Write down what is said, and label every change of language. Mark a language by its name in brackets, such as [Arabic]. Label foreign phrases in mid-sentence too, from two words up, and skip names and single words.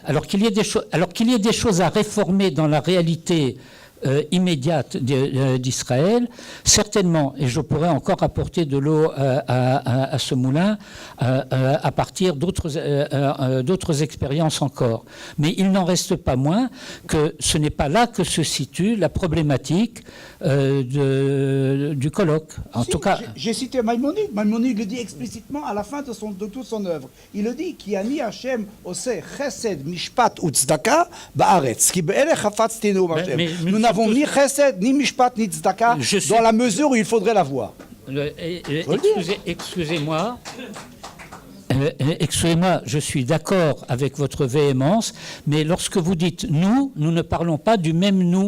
[French] Alors qu'il y ait des choses à réformer dans la réalité immédiate d'Israël, certainement, et je pourrais encore apporter de l'eau à ce moulin à partir d'autres expériences encore. Mais il n'en reste pas moins que ce n'est pas là que se situe la problématique du colloque. En tout cas, j'ai cité Maïmonide. Maïmonide le dit explicitement à la fin de toute son œuvre. Il le dit [Hebrew] כי אני ה' עושה חסד משפט וצדקה בארץ. כי באלה חפצתנו ה. [French] Nous n'avons ni chesed, ni mishpat, ni tzedaka, dans la mesure où il faudrait l'avoir. Excusez-moi. Excusez-moi, je suis d'accord avec votre véhémence, mais lorsque vous dites nous ne parlons pas du même nous.